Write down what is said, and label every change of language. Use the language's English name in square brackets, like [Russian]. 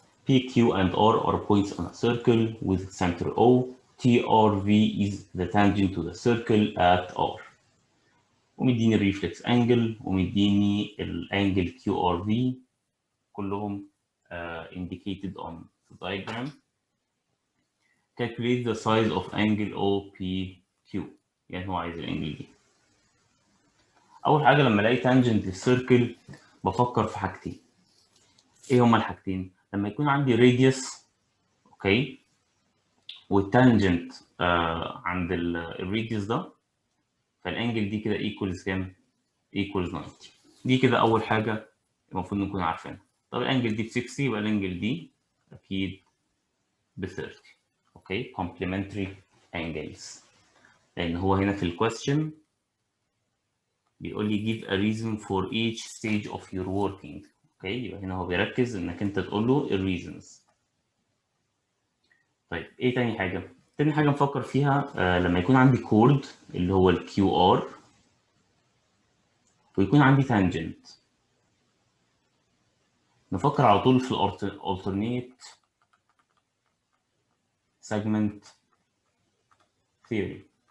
[English] P, Q, and R are points on a circle with center O. TRV is the tangent to the circle at R. [Arabic] ومديني الريفلكس انجل ومديني الانجل كيو ار في كلهم [English] indicated on the diagram. Calculate the size of angle OPQ. [Arabic] يعني هو عايز الانجل دي. اول حاجه لما الاقي تانجنت للسيركل بفكر في حاجتين. ايه هما الحاجتين؟ لما يكون عندي راديوس اوكي والتانجنت عند الراديوس ده فالانجل دي كده ايكوالز كام؟ ايكوالز 90. دي كده اول حاجه المفروض نكون عارفينها. طب الانجل دي ب 60 يبقى الانجل دي اكيد ب 30. اوكي [English] complementary angles. [Arabic] لان هو هنا في الكويستشن بيقول لي [English] give a reason for each stage of your working. [Arabic] اوكي، يبقى هنا هو بيركز انك انت تقول له الريزونز. طيب ايه تاني حاجه؟ تاني حاجه نفكر فيها لما يكون عندي كورد اللي هو الكيو ار ويكون عندي تانجنت، نفكر على طول في الالترنيت سيجمنت ثيوري.